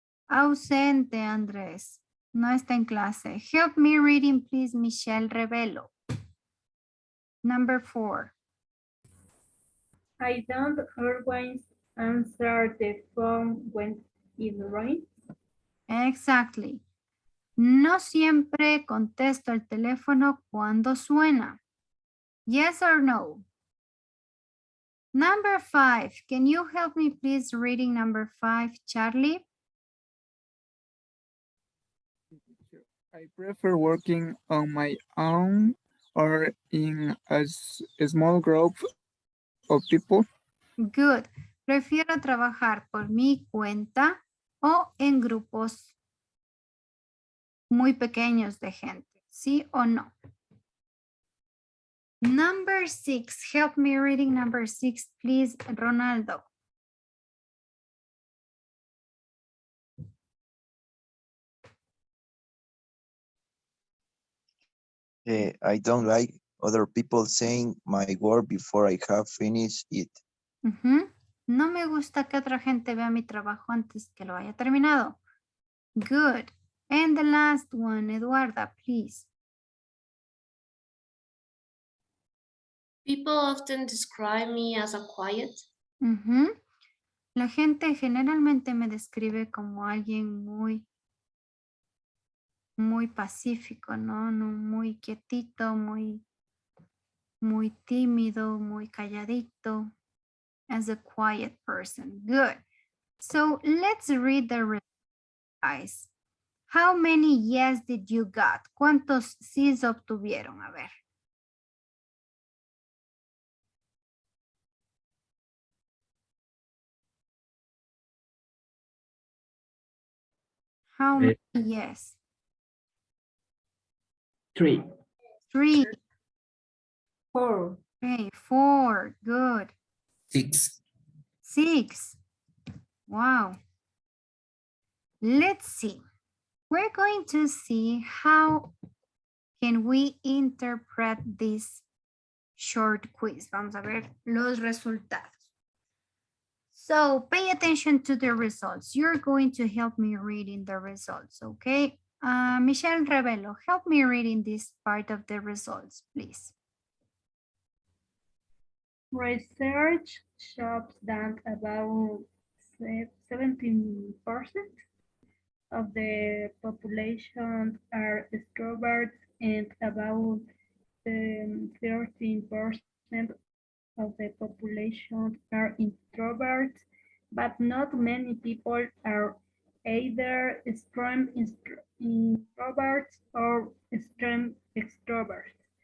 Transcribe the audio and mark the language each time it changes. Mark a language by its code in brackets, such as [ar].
[es] Ausente, Andrés. No está en clase. [en] Help me reading, please, Michelle Revelo. Number 4. I don't always answer the phone when it rings. Exactly. [es] No siempre contesto el teléfono cuando suena. [en] Yes or no? Number 5. Can you help me please reading number 5, Charlie? I prefer working on my own or in a small group of people. Good. [es] Prefiero trabajar por mi cuenta o en grupos muy pequeños de gente. ¿Sí o no? [en] Number 6. Help me reading number 6, please, Ronaldo. I don't like other people saying my work before I have finished it. [es] No me gusta que otra gente vea mi trabajo antes que lo haya terminado. [en] Good. And the last one, Eduarda, please. People often describe me as a quiet. [es] La gente generalmente me describe como alguien muy pacífico, ¿no? Muy quietito, muy tímido, muy calladito. [en] As a quiet person. Good. So let's read the results, guys. How many yes did you got? [es] ¿Cuántos sís obtuvieron? A ver. [en] How many yes? 3. 3. 4. Okay, 4. Good. 6. 6. Wow. Let's see. We're going to see how can we interpret this short quiz. [es] Vamos a ver los resultados. [en] So pay attention to the results. You're going to help me reading the results, okay? Michelle Revelo, help me reading this part of the results, please. Research shows that about 17% of the population are extroverts and about 13% of the population are introverts, but not many people are either extreme introverts or extreme extroverts.